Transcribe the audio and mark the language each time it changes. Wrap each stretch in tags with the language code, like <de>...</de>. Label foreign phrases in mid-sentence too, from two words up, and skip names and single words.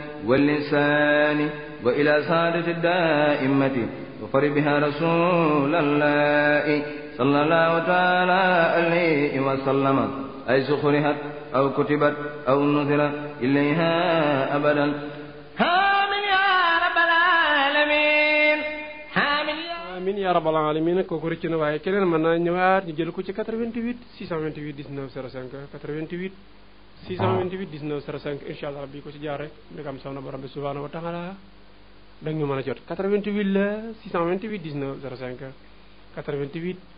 <ar>واللسان وإلى سعادة الدائمة وفر بها رسول الله صلى الله تعالى عليه وسلم أي سخرها أو كتبت أو نذرت إليها أبدا آمين يا رب العالمين آمين يا رب العالمين</ar> <wo>kooku rëcc na waaye keneen mën naa ñëwaat ñu jël ko ci 88 628 19 05 88 628 19 05</wo> <ar>إن شاء الله ربي</ar> <wo>ko ci jaar rek ndegam saw na borom bi</wo> <ar>سبحانه وتعالى</ar> <wo>da ñu mën a jot 88 la 628 19 05 88</wo>